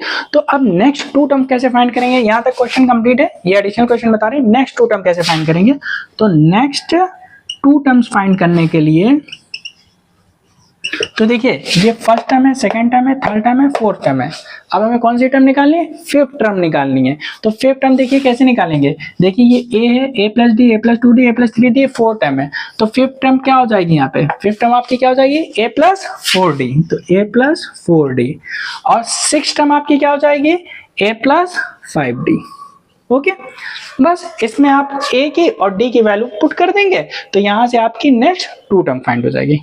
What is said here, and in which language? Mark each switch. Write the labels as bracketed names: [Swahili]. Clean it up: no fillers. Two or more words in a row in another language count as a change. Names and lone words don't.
[Hindi] तो अब [English] next 2 term [Hindi] कैसे फाइंड करेंगे, यहां तक [English] question complete [Hindi] है, ये [English] additional question [Hindi] बता रहे हैं [English] next 2 term [Hindi] कैसे फाइंड करेंगे। तो [English] next 2 terms [Hindi] फाइंड करने के लिए, तो देखिए ये [English] first term [Hindi] है, [English] second term [Hindi] है, [English] third term [Hindi] है, [English] fourth term [Hindi] है। अब हमें कौन सी टर्म निकालनी है, [English] fifth term [Hindi] निकालनी है। तो [English] fifth term [Hindi] देखिए कैसे निकालेंगे, देखिए ये ए है, [English] a + d, a + 2d, a + 3d, fourth term है। [Hindi] तो [English] fifth term [Hindi] क्या हो जाएगी, यहाँ पे [English] fifth term [Hindi] आपकी क्या हो जाएगी, a + 4d, तो a + 4d। और [English] six term [Hindi] आपकी क्या हो जाएगी, a + 5d। ओके, बस इसमें आप a की और d की [English] value put [Hindi] कर देंगे, तो यहाँ से आपकी [English] next 2 term find [Hindi] हो जाएगी।